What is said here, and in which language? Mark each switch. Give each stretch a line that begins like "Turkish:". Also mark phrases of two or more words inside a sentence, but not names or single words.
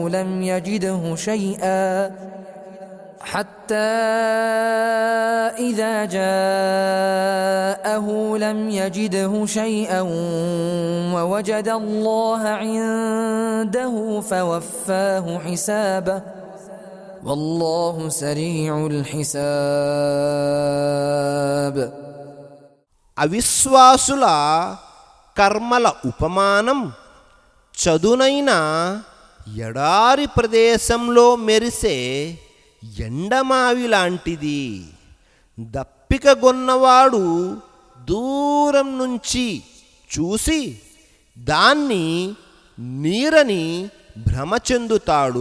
Arabic: لم يجده شيئا ووجد الله عنده فوفاه حسابه والله سريع الحساب.
Telugu: అవిశ్వాసుల కర్మల ఉపమానం చదునైన ఎడారి ప్రదేశంలో మెరిసే ఎండమావి లాంటిది. దప్పికగొన్నవాడు దూరం నుంచి చూసి దాన్ని నీరని భ్రమ చెందుతాడు.